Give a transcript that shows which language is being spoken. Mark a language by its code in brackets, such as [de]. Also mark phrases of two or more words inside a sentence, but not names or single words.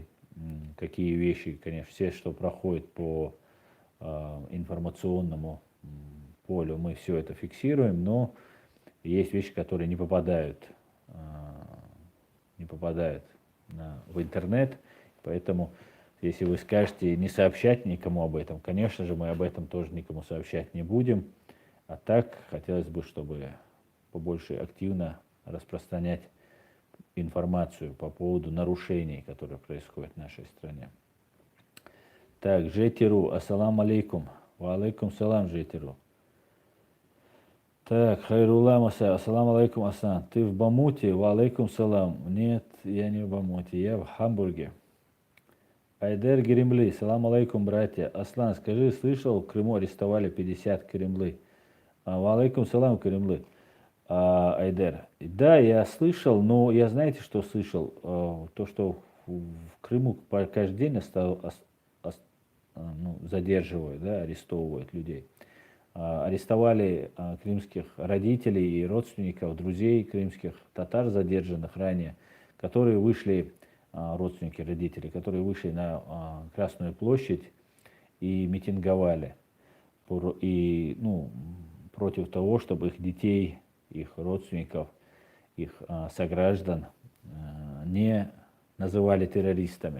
[ru] Какие вещи, конечно, все, что проходит по информационному полю, мы все это фиксируем, но есть вещи, которые не попадают в интернет, поэтому если вы скажете не сообщать никому об этом, конечно же, мы об этом тоже никому сообщать не будем. А так, хотелось бы, чтобы побольше активно распространять информацию по поводу нарушений, которые происходят в нашей стране. Так, [ar] Жетиру, السلام عليكم. وعليكم السلام, [ru] Жетиру. Так, Хайрулла Маса, [ar] السلام عليكم, [ru] Асан. Ты в Бамуте? [ar] وعليكم السلام. [ru] Нет, я не в Бамуте, я в Хамбурге. [ar] Айдер Геремли, سلام عليكم, [ru] братья. Аслан, скажи, слышал, в Крыму арестовали 50 Кремлы? [ar] وعليكم السلام, Кремлы. Айдер. [ru] Да, я слышал, но я знаете, что слышал? То, что в Крыму каждый день задерживают, да, арестовывают людей. Арестовали крымских родителей и родственников, друзей крымских татар, задержанных ранее, которые вышли, родственники родителей, которые вышли на Красную площадь и митинговали против того, чтобы их детей, их родственников, их сограждан не называли террористами.